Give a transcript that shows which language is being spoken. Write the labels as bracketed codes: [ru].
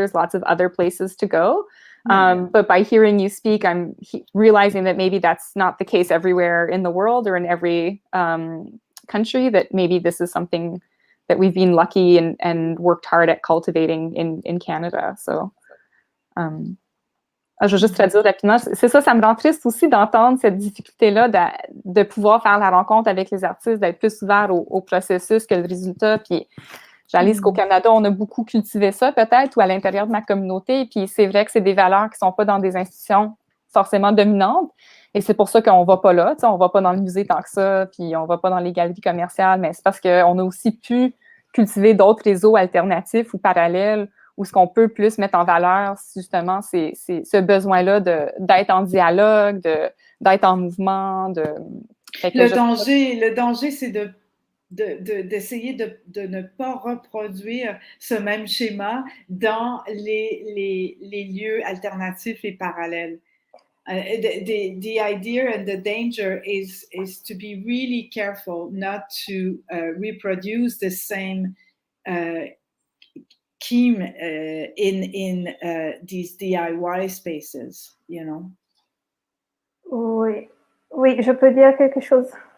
[en] There's lots of other places to go. But by hearing you speak, I'm realizing that maybe that's not the case everywhere in the world or in every country, that maybe this is something that we've been lucky and worked hard at cultivating in Canada. [fr] So, je vais juste traduire rapidement. C'est ça, ça me rend triste aussi d'entendre cette difficulté-là de pouvoir faire la rencontre avec les artistes, d'être plus ouvert au processus que le résultat. Puis, j'analyse qu'au Canada, on a beaucoup cultivé ça peut-être, ou à l'intérieur de ma communauté. Puis c'est vrai que c'est des valeurs qui ne sont pas dans des institutions forcément dominantes. Et c'est pour ça qu'on ne va pas là. On ne va pas dans le musée tant que ça, puis on ne va pas dans les galeries commerciales. Mais c'est parce qu'on a aussi pu cultiver d'autres réseaux alternatifs ou parallèles où ce qu'on peut plus mettre en valeur, justement, c'est ce besoin-là d'être en dialogue, d'être en mouvement. Le danger, c'est d'essayer de ne pas reproduire ce même schéma dans les lieux alternatifs et parallèles. [en] The idea and the danger is to be really careful not to reproduce the same scheme in these DIY spaces, you know. [fr] Oui, je peux dire quelque chose.